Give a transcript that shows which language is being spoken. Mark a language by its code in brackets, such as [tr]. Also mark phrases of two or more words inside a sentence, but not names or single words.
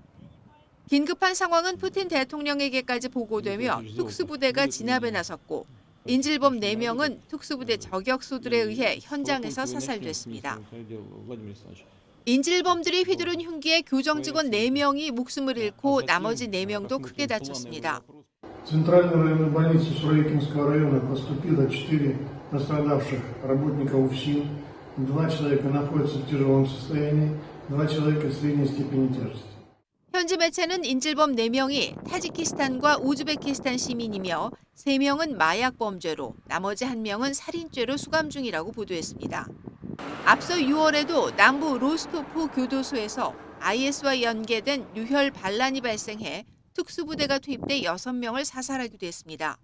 [ko] 긴급한 상황은 푸틴 대통령에게까지 보고되며 특수부대가 진압에 나섰고 인질범 4명은 특수부대 저격수들에 의해 현장에서 사살됐습니다. 인질범들이 휘두른 흉기에 교정 직원 4명이 목숨을 잃고 나머지 4명도 크게 다쳤습니다. [ru] Центральной районной больнице Суроикинского района поступило 4 пострадавших работников УФСИН. 2 человека находятся в тяжелом состоянии, 2 человека в средней степени тяжести. [ko] 현지 매체는 인질범 4명이 타지키스탄과 우즈베키스탄 시민이며 3명은 마약 범죄로 나머지 1명은 살인죄로 수감 중이라고 보도했습니다. 앞서 6월에도 남부 로스토프 교도소에서 IS와 연계된 유혈 반란이 발생해 특수부대가 투입돼 6명을 사살하기도 했습니다.